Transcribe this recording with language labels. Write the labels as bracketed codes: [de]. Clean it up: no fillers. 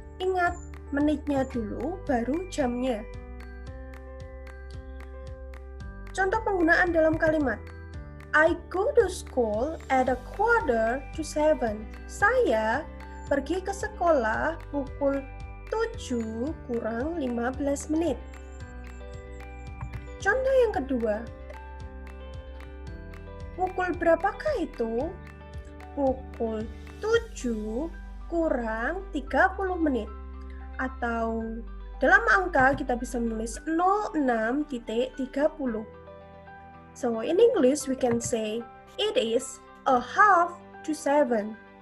[id] Ingat, menitnya dulu, baru jamnya. Contoh penggunaan dalam kalimat. [en] I go to school at a quarter to 7. [id] Saya pergi ke sekolah pukul 7 kurang 15 menit. Contoh yang kedua. Pukul berapakah itu? Pukul 7 kurang 30 menit. Atau dalam angka kita bisa menulis 06.30. [en] So in English we can say it is a half to 7.